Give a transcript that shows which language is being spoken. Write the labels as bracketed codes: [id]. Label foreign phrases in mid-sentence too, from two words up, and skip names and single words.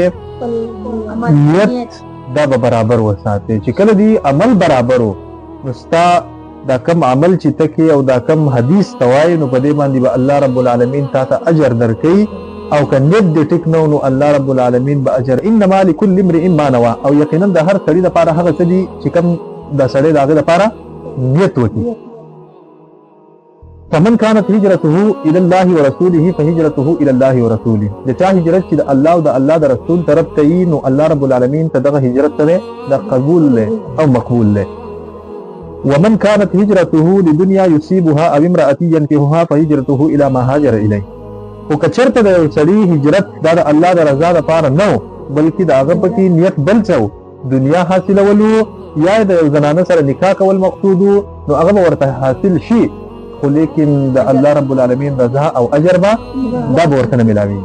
[ps] نیت دا به برابر وساتې. چې کله دې عمل برابر و نو ستا دا کم عمل چې ته کوې او دا کم حدیث ته وایې نو په دې باندې به الله رب العالمین تاته اجر درکوي، او که نیت دې ټیک نه نو الله رب العالمین به اجر. [ar] انما لکل امرئ ما نوى، [ps] او یقینا د هر سړي لپاره هغه څه دي چې کوم د سړي د هغې لپاره نیت وکړي. [ar] فمن كانت هجرته الى الله ورسوله فهجرته الى الله ورسوله، [ps] د چا هجرت چې د الله او د الله د رسول طرف ته وي نو الله رب العالمین ته دغه هجرت ته د قبول له او مقبول له. [ar] ومن كانت هجرته لدنيا يصيبها او امرأة ينكحها فهجرته الى ما هاجر اليه. [ps] او که چېرته د یو سړي هجرت دا د الله د رضا لپاره نه و بلکې د هغه پکې نیت بل څه و، دنیا حاصلولو یا د یو زنانه سره نکاح کول مقصود نو هغه به ورته حاصل شي، خو لیکن د الله رب العالمین رضا او اجر به دا به ورته نه ملاوي.